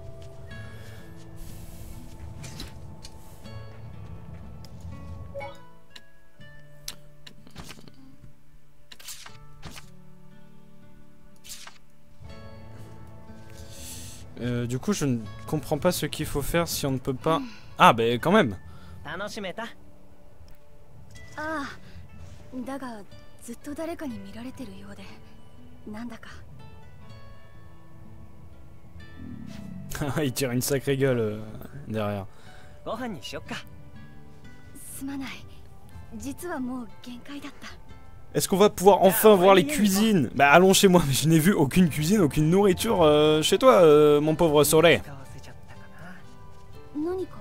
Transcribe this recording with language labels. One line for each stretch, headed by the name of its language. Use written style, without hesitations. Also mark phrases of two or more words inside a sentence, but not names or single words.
French: Du coup, je ne comprends pas ce qu'il faut faire si on ne peut pas... Ah, bah quand même.
Japanese: 楽しめた？ああ、だがずっと誰かに見られてるようで、なんだか。
French: Il tire une sacrée gueule derrière.
Japanese: ご飯にしよっか。すまない。実はもう限界だった。
French: Est-ce qu'on va pouvoir enfin voir les cuisines? Bah allons chez moi, mais je n'ai vu aucune cuisine, aucune nourriture chez toi, mon pauvre Soleil.
Japanese: 何か？